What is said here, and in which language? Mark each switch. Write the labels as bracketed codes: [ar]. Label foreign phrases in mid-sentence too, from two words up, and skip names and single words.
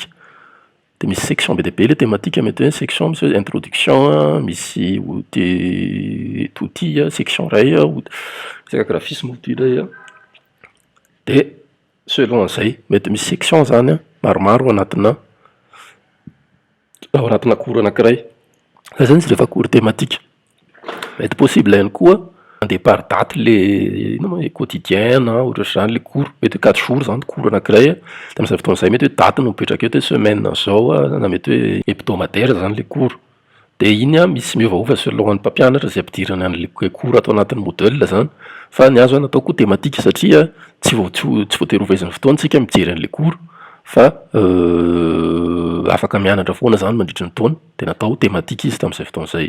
[mg] De misy section be dia be le thématique mety hoe section misy hoe introduction misy outil section ray resaka [fr] graphisme outil [mg] ray de selon an'izay mety misy section zany maromaro anatina cours anankiray. Zany izy rehefa [fr] cours thématique. [mg] Mety possible ihany koa mandeha [fr] par date le quotidien [mg] ohatra zany le cours mety 4 jours zany cours anankiray de amin'izay fotoan'izay mety hoe date no mipetraka eto hoe semaine zao na mety hoe hebdomadaire zany le cours. De iny misy miovaova selon ny mpampianatra zay ampidirany an'le cours atao anatin'ny modèle zany. Fa ny azo atao koa thématique satria tsy voatery hoveziny fotoana tsika mijery an'le cours fa afaka mianatra foana zany mandritra ny taona de natao thématique izy tamin'izay fotoan'izay.